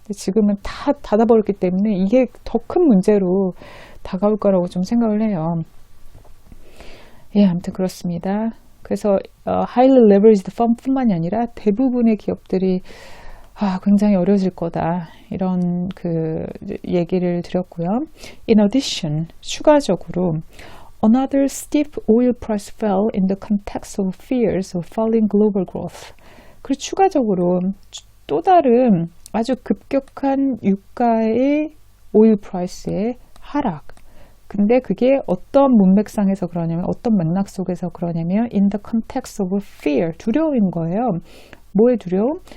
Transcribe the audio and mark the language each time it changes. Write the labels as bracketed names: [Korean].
[Korean] 지금은 다 닫아버렸기 때문에 이게 더 큰 문제로 다가올 거라고 좀 생각을 해요. 예, 아무튼 그렇습니다. 그래서 highly leveraged fund뿐만이 아니라 대부분의 기업들이 굉장히 어려워질 거다. 이런 그 얘기를 드렸고요. [English] In addition, [Korean] 추가적으로 [English] another steep oil price fell in the context of fears of falling global growth. [Korean] 그리고 추가적으로 또 다른 아주 급격한 유가의 오일 프라이스의 하락. 근데 그게 어떤 문맥상에서 그러냐면 어떤 맥락 속에서 그러냐면 [English] in the context of fear, [Korean] 두려움인 거예요. 뭐의 두려움?